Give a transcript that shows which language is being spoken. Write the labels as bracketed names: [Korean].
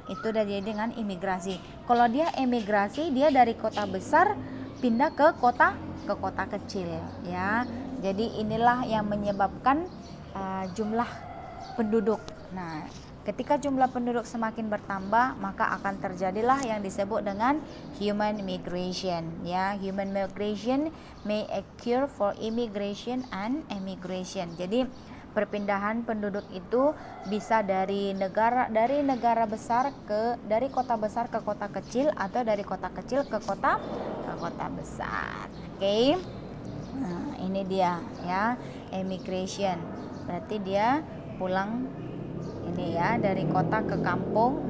[Indonesian] Itu dari dengan imigrasi. Kalau dia emigrasi, dia dari kota besar pindah ke kota kecil, ya. Jadi inilah yang menyebabkan jumlah penduduk. Nah, ketika jumlah penduduk semakin bertambah, maka akan terjadilah yang disebut dengan human migration, ya. [English] Human migration may occur for immigration and emigration. [Indonesian] Jadi perpindahan penduduk itu bisa dari negara besar dari kota besar ke kota kecil, atau dari kota kecil ke kota besar. Oke. Nah, ini dia, ya, emigration. Berarti dia pulang ini, ya, dari kota ke kampung.